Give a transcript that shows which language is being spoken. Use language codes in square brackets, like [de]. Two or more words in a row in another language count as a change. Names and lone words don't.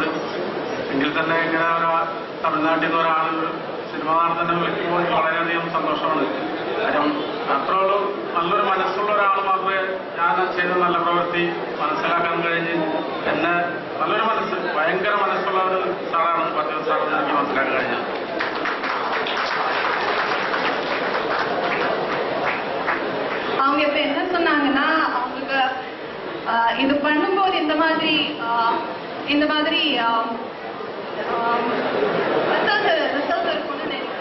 [ml] എങ്കിൽ തന്നെ ഇങ്ങനെ തമിഴ്നാട്ടിൽ നിന്ന് ഒരാൾ സിനിമ തന്നെ വിളിക്കുമ്പോൾ എനിക്ക് വളരെയധികം സന്തോഷമാണ്. കാര്യം അത്രയുള്ള നല്ലൊരു മനസ്സുള്ള ഒരാൾ മാത്രമേ ഞാൻ ചെയ്ത നല്ല പ്രവൃത്തി മനസ്സിലാക്കാൻ കഴിഞ്ഞ്, എന്നെ നല്ലൊരു മനസ്സ്, ഭയങ്കര മനസ്സുള്ള ഒരു സാറാണ് പാർത്ഥിവ് സാർ എന്ന് എനിക്ക് മനസ്സിലാക്കാൻ കഴിഞ്ഞത്. [ta] அவங்க இப்ப என்ன சொன்னாங்கன்னா, அவங்களுக்கு இது பண்ணும்போது இந்த மாதிரி ரிசல்ட் இருக்கும்னு நினைக்கிறேன்.